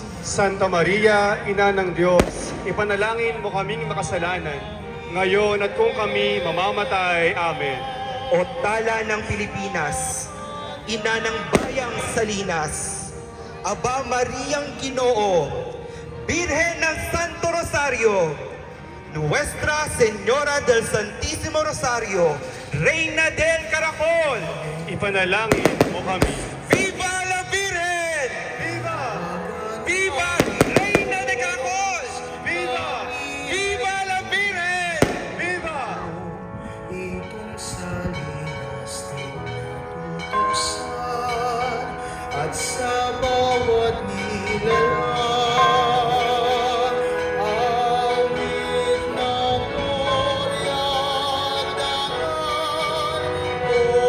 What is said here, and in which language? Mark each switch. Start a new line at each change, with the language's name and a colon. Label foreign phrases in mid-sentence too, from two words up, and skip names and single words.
Filipino: Santa Maria, Ina ng Diyos, ipanalangin mo kaming makasalanan, ngayon at kung kami mamamatay. Amen. O tala ng Pilipinas, ina ng bayang Salinas, Aba Mariang Ginoo, Birhen ng Santo Rosario,
Spanish: Nuestra Señora del Santísimo Rosario, Reina del Caracol,
Filipino: Ipanalangin mo kami.
Spanish: Viva la Virgen! Viva! Viva Reina del Caracol! Viva! Viva la Virgen! Viva!
Filipino: Itong Salinas din natutuksan at sa bawat nilalang awit ng gloria at dangal o